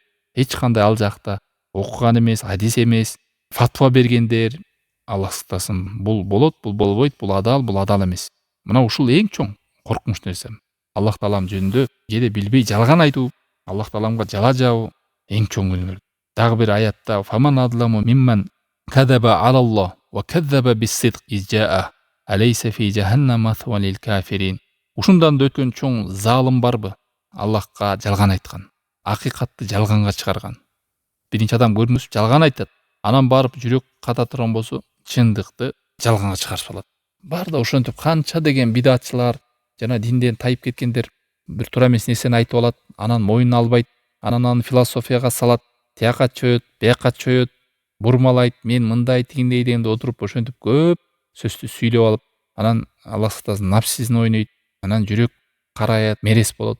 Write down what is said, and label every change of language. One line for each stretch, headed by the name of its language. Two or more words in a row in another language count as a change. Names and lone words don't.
Kyrgyz: Эч кандай ал жакта окуган эмес, хадис эмес, фатва бергендер. Аллах сактасын, бул болот, бул болбойт, бул адал эмес. Мына ушул эң чоң коркунуч нерсе. Аллах таалам жөнүндө кээде билбей жалган айтуу, Аллах тааламга жала жабуу эң чоң күнөө. Дагы бир аятта:
Arabic: "فمن أظلم ممن كذب على الله وكذب بالصدق إذ جاءه أليس في جهنم مثوى للكافرين".
Kyrgyz: Ушундан да өткөн чоң залым барбы? Аллахка жалган айткан, акыйкатты жалганга чыгарган. Биринчи адам көрүнүш жалган айтат, анан барып жүрөк ката турган болсо, чындыкты жалганга чыгарып салат. Бар да ошентип канча деген бидатчылар, жана динден тайып кеткендер бир туура эмес нерсени айтып алат, анан мойнуна албайт, анан аны философияга салат, тияка чөйөт, бияка чөйөт, бурмалайт, мен мындай тигиндей дегенде отуруп ошентип көп сөздү сүйлөп алып, анан Аллах сактасын напсисин ойнойт, анан жүрөк караят, мерес болот.